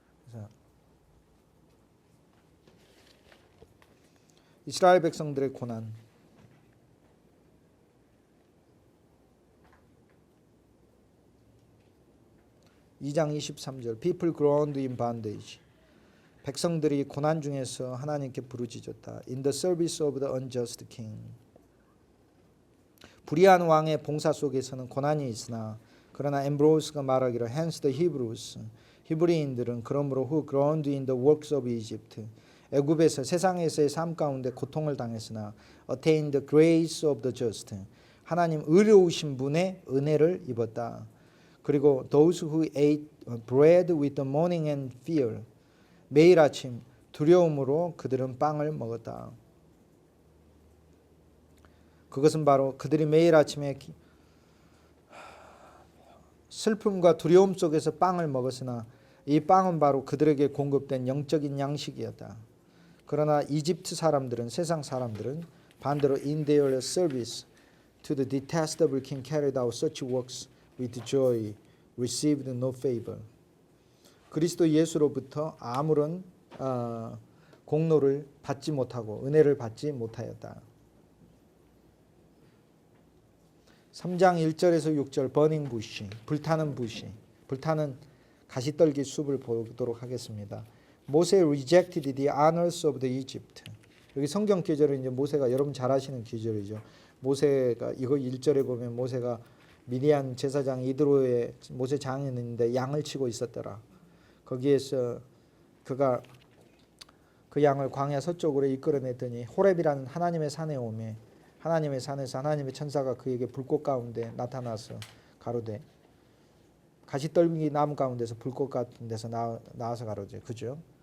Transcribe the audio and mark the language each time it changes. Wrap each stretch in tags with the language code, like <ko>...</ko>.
<ko>그래서 이스라엘 백성들의 고난.</ko> <en>2장 23절 People groaned in bondage.</en> <ko>백성들이 고난 중에서 하나님께 부르짖었다.</ko> <en>In the service of the unjust king.</en> <ko>불의한 왕의 봉사 속에서는 고난이 있으나 그러나 엠브로스가 말하기를</ko> <en>hence the Hebrews</en> <ko>히브리인들은 그러므로</ko> <en>who groaned in the works of Egypt</en> <ko>애굽에서 세상에서의 삶 가운데 고통을 당했으나</ko> <en>attained the grace of the just</en> <ko>하나님 의로우신 분의 은혜를 입었다.</ko> <en>그리고 those who ate bread with the mourning and fear</en> <ko>매일 아침 두려움으로 그들은 빵을 먹었다. 그것은 바로 그들이 매일 아침에 슬픔과 두려움 속에서 빵을 먹었으나 이 빵은 바로 그들에게 공급된 영적인 양식이었다. 그러나 이집트 사람들은 세상 사람들은 반대로</ko> <en>in their service to the detestable king carried out such works with joy, received no favor.</en> <ko>그리스도 예수로부터 아무런 공로를 받지 못하고 은혜를 받지 못하였다. 3장 1절에서 6절 버닝 부시, 불타는 부시, 불타는 가시떨기 숲을 보도록 하겠습니다.</ko> <en>모세 rejected the honors of the Egypt.</en> <ko>여기 성경 기절은 이제 모세가 여러분 잘 아시는 기절이죠. 모세가 이거 1절에 보면 모세가 미디안 제사장 이드로의 모세 장인인데 양을 치고 있었더라. 거기에서 그가 그 양을 광야 서쪽으로 이끌어냈더니 호렙이라는 하나님의 산에 오매 하나님의 산에서 하나님의 천사가 그에게 불꽃 가운데 나타나서 가로되 가시떨기 나무 가운데서 불꽃 같은 데서 나와서 가로되 그죠?</ko>